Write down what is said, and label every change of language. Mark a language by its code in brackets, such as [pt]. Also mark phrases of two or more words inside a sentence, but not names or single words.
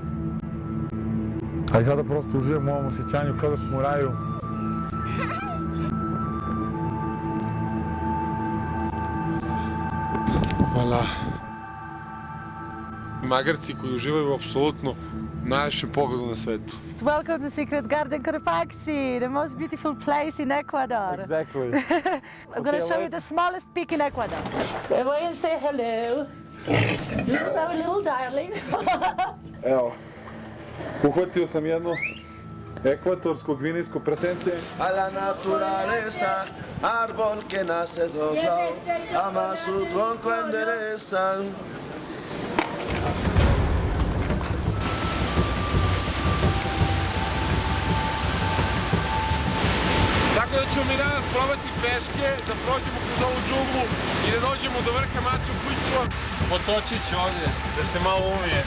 [sr] A i sada prosto uživam u ovom osjećanju kao da smo u raju. Hvala. Magarci koji uživaju u apsolutno najvišem pogledu na svetu. [en] Welcome to Secret Garden Cotopaxi, the most beautiful place in Ecuador. Exactly. I'm going to show you the smallest peak in Ecuador. Everyone and say hello. Little darling. [sr] Evo, uhvatio sam jedno ekvatorsko gvinijsko prasence. [es] A la naturaleza, árbol que nace doblado, ama su tronco endereza. [sr] Tako da ćemo mi danas probati peške, da prođemo kroz ovu džunglu i da dođemo do vrha Machu Picchu. Potočit ću ovdje, da se malo umije.